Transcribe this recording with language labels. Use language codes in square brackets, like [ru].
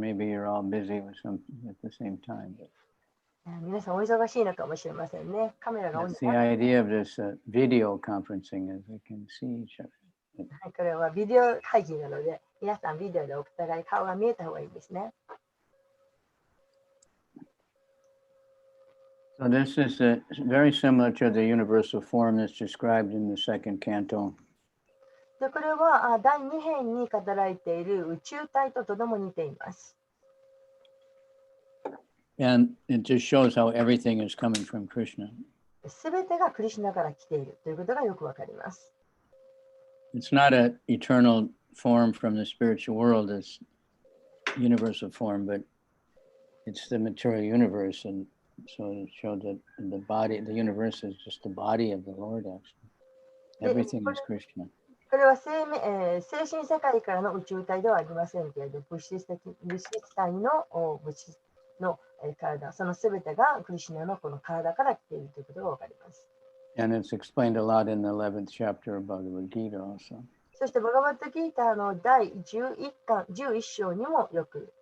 [en] Maybe you're all busy with something at the same time. But [ja] 皆さんお忙しいのかもしれませんね。カメラが多い [en] that's the idea of this video conferencing, is we can see each other. [ja] これはビデオ会議なので、皆さんビデオでお互い顔が見えた方がいいですね。 [en] So this is very similar to the universal form that's described in the second canto. [ja] でこれは第2編に語られている宇宙体ととても似ています。 [en] And it just shows how everything is coming from Krishna. [ja] すべてがクリシュナから来ているということがよくわかります。 [en] It's not an eternal form from the spiritual world, it's universal form, but it's the material universe. And so it showed that the body, the universe is just the body of the Lord, actually. Everything is Krishna. [ja] これは精神世界からの宇宙体ではありませんけれど、物質体の物質の体、そのすべてがクリシュナのこの体から来ているということがわかります。 [en] And it's explained a lot in the 11th chapter of Bhagavad Gita also. [ja] そして、バガバットギーターの第11章にもよく